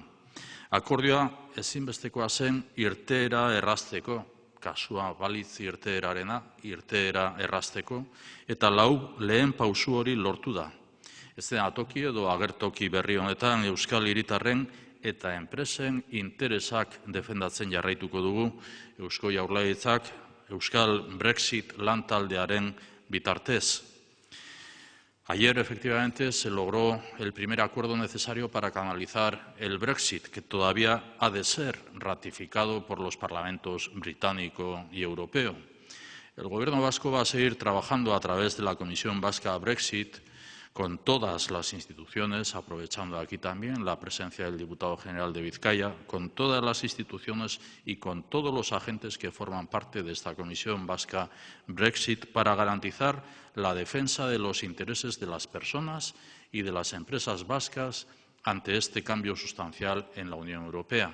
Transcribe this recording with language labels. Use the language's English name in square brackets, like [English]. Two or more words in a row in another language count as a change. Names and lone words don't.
[Basque] Akordioa ezinbestekoa zen irteera errazteko, kasua balitz irteerarena, irteera errazteko, eta lehen pausu hori lortu da. Ez da toki edo agertoki berri honetan Euskal Hiritarren eta enpresen interesak defendatzen jarraituko dugu Eusko Jaurlaritzak Euskal Brexit lantaldearen bitartez. [Spanish] Ayer, efectivamente, se logró el primer acuerdo necesario para canalizar el Brexit, que todavía ha de ser ratificado por los parlamentos británico y europeo. El Gobierno vasco va a seguir trabajando a través de la Comisión Vasca Brexit con todas las instituciones, aprovechando aquí también la presencia del diputado general de Vizcaya, con todas las instituciones y con todos los agentes que forman parte de esta Comisión Vasca Brexit para garantizar la defensa de los intereses de las personas y de las empresas vascas ante este cambio sustancial en la Unión Europea.